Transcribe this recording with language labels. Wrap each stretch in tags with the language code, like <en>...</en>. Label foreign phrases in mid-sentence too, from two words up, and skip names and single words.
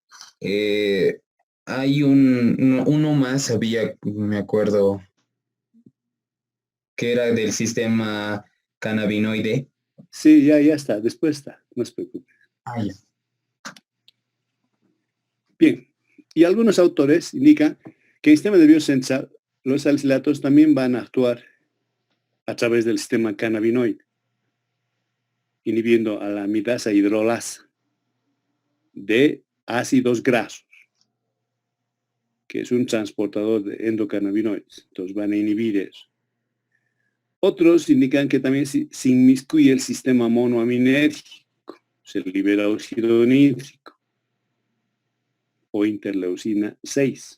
<es>hay uno más, me acuerdo, que era del sistema cannabinoide. Sí, ya está. Después está. No se preocupe. Ah, ya. Bien. Y algunos autores indican que en el sistema nervioso central los salicilatos también van a actuar a través del sistema cannabinoide, inhibiendo a la amidasa hidrolasa de ácidos grasos, que es un transportador de endocannabinoides. Entonces van a inhibir eso. Otros indican que también se inmiscuye el sistema monoaminérgico, se libera óxido nítrico o interleucina 6.</es>